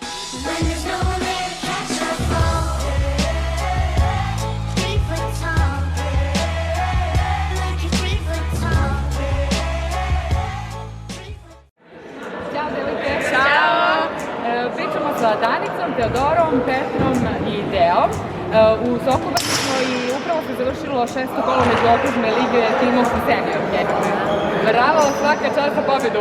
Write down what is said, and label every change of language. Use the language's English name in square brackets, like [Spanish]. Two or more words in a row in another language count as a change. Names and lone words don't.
[English] When there's nowhere to catch a fall, 3 foot tall, like a 3 foot tall. [Serbian] Ćao devojke! Ćao! Pričamo sa Danicom, Teodorom, Petrom i Deom. U Sokobanji smo i upravo se završilo 6. kolo međuokružne lige timovske seniorke. Bravo, svaka čast za pobedu!